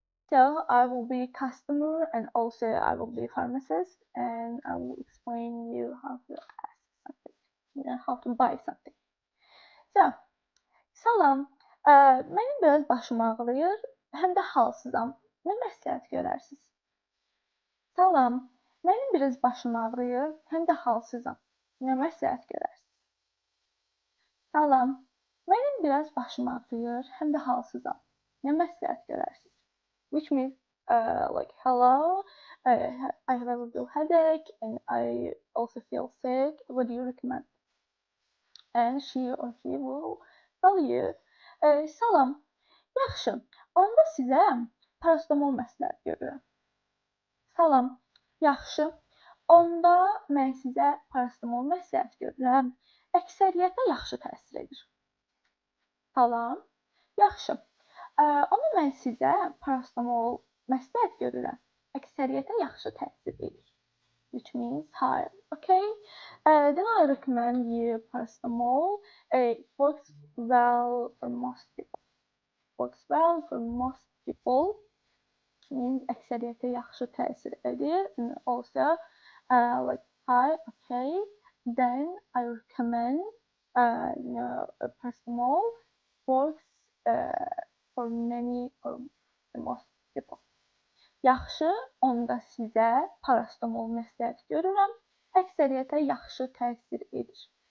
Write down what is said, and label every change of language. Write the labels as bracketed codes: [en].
[en] So I will be customer and also I will be pharmacist, and I will explain you how to ask something, how to buy something. [az] So, salam, mənim biraz başım ağrıyır, həm də halsızam. Nə məsləhət görərsiniz? Salam, mənim biraz başım ağrıyır, həm də halsızam. Nə məsləhət görərsiniz? Salam, mənim biraz başım ağrıyır, həm də halsızam. Nə məsləhət görərsiniz? [en] Which means like hello, I have a little headache and I also feel sick. What do you recommend? And she or he will tell you, [az] salam, yaxşı, onda sizə paracetamol məsləhət görürəm. Salam, yaxşı, onda mən sizə paracetamol məsləhət görürəm. Əksəriyyətə yaxşı təsir edir. Salam, yaxşı, onda mən sizə paracetamol məsləhət görürəm. Əksəriyyətə yaxşı təsir edir. [en] Which means hi. Okay. Then I recommend you paracetamol. It works well for most people. Works well for most people. [az] Means əksəriyyətə yaxşı təsir edir. [en] And also, like hi. Okay. Then I recommend, paracetamol works for many or most people. [az] Yaxşı, onda sizə paracetamol məsləhət görürəm. Əksəriyyətə yaxşı təsir edir.